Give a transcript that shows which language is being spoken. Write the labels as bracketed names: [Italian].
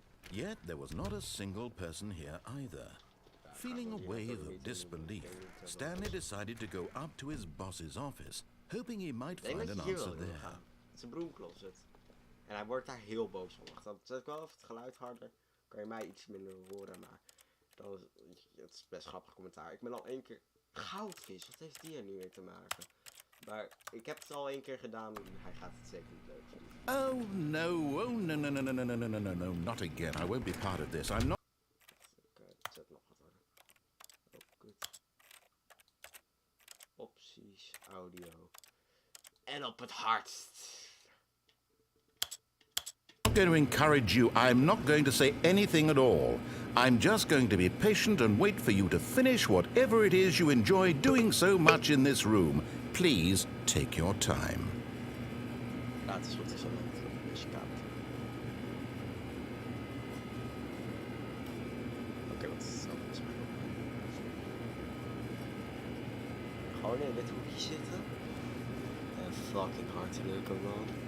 [English] Yet there was not a single person here either. Feeling a wave of disbelief, Stanley decided to go up to his boss's office, hoping he might find an answer there. [Dutch] Het is een broomcloset. En hij wordt daar heel boos van. Wacht, dan zet ik wel even het geluid harder. Kan je mij iets minder horen, maar dan het is best grappig commentaar. Ik ben al 1 keer goudvis. Wat heeft die er nu weer te maken? Maar ik heb het al 1 keer gedaan. Hij gaat het zeker niet leuk vinden. [English] Oh no, no, not again. I won't be part of this. I'm not. [Dutch] Ik zet nog wat harder. Oh, kut. Opties, audio. En op het hardst. [English] Going to encourage you. I'm not going to say anything at all. I'm just going to be patient and wait for you to finish whatever it is you enjoy doing so much in this room. Please take your time. [Dutch] Ja, het is goed, het is al een beetje koud. Oké, wat is het zo? Gewoon in dit hoekje zitten. En fucking hard werken, man.